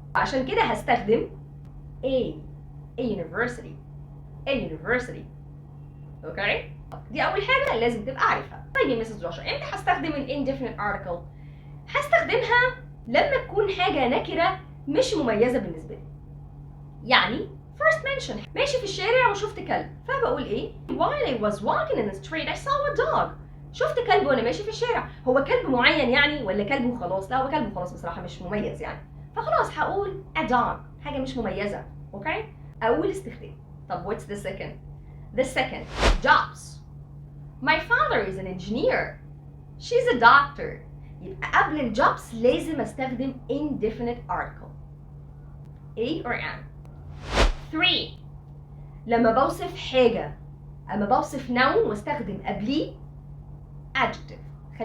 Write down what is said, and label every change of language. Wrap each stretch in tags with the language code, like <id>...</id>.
<ar>عشان كده هستخدم a university اوكي؟ دي أول حاجة لازم تبقى عارفها. طيب يا مسز رشا، امتى هستخدم ال indefinite article؟ هستخدمها لما تكون حاجة نكرة مش مميزة بالنسبة لي.</ar> <en>يعني first mention،</en> <ar>ماشي في الشارع وشفت كلب، فبقول ايه؟</ar> <en>while I was walking in the street I saw a dog.</en> <ar>شفت كلب وانا ماشي في الشارع. هو كلب معين يعني ولا كلب وخلاص؟ لا، هو كلب وخلاص بصراحة، مش مميز يعني، فخلاص هقول a dog، حاجة مش مميزة. اوكي؟ أول استخدام.</ar> <en>طب what's the second؟ The second jobs. My father is an engineer. She's a doctor.</en> <ar>يبقى قبل الجوبس لازم استخدم indefinite article a or an. 3 لما بوصف حاجة، أما بوصف noun واستخدم قبليه adjective.</ar>